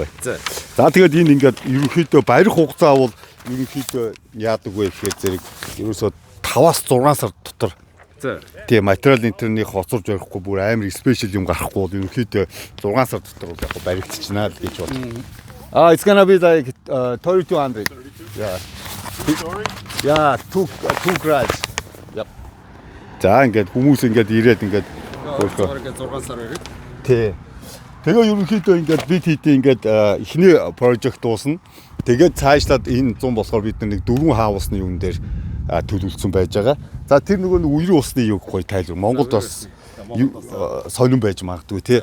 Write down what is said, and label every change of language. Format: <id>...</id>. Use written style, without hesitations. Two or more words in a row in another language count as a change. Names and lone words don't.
<mn>За тэгээд энэ ингээд ерөнхийдөө барих хугацаа бол ерөнхийдөө яадаг вэ гэхээр зэрэг ерөөсөө 5-аас 6 сар дотор тийм материал интерний хоцорж барихгүй бүр амар спешиал юм гарахгүй бол ерөнхийдөө 6 сар дотор бол яг баригдчихна л гэж бодлоо.</mn> <en>It's gonna be like 3200. Yeah. Yeah, two garage. Yep.</en> <mn>За ингээд хүмүүс ингээд ирээд ингээд 6 сар ирээд. Тий. Тэгээ ерөнхийдөө ингээд бид хийдэ ингээд эхний project дуусна. Тэгээд цаашлаад энэ 100 болохоор бид нэг 4 хаусны юм дээр төлөвлөсөн байж байгаа. За тэр нөгөө үерийн усны юу гоё тайлбар. Монголд бас сонирн байж магадгүй тий.</mn>